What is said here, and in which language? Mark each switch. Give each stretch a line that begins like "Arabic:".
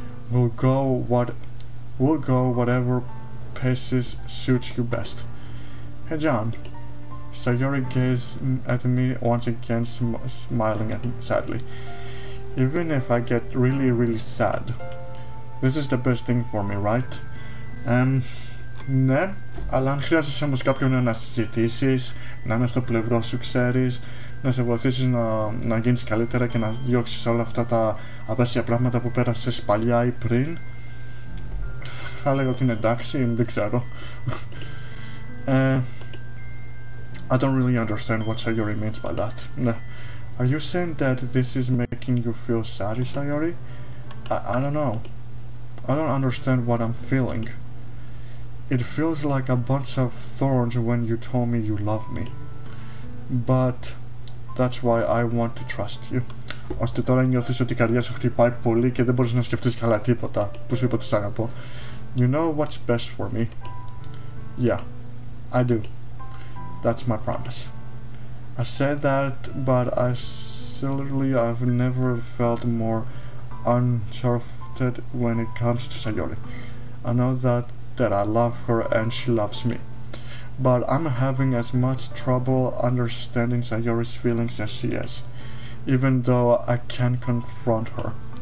English: We'll go whatever paces suits you best. Hey John. Sayori gazes at me once again, smiling at me sadly. Even if I get really sad, this is the best thing for me, right?
Greek: Ναι, αλλά αν χρειάζεσαι όμως κάποιον να συζητήσεις, να είναι στο πλευρό σου, ξέρεις, να σε βοηθήσεις να γίνεις καλύτερα και να διώξεις όλα αυτά τα απέσια πράγματα που πέρασες παλιά ή πριν, θα έλεγα ότι είναι εντάξει, δεν ξέρω.
English: I don't really understand what Sayori means by that. Ναι. Are you saying that this is making you feel sad, Sayori? I don't know. I don't understand what I'm feeling. It feels like a bunch of thorns when you told me you love me. But that's why I want to trust you.
Greek: Ώστε τώρα νιώθεις ότι η καρδιά σου χτυπάει πολύ και δεν μπορείς να σκεφτείς καλά τίποτα που σου είπα ότι σ' αγαπώ.
English: You know what's best for me. Yeah, I do. That's my promise. I said that, but I've never felt more uncharted when it comes to Sayori. I know that I love her and she loves me. But I'm having as much trouble understanding Sayori's feelings as she is, even though I can't confront her.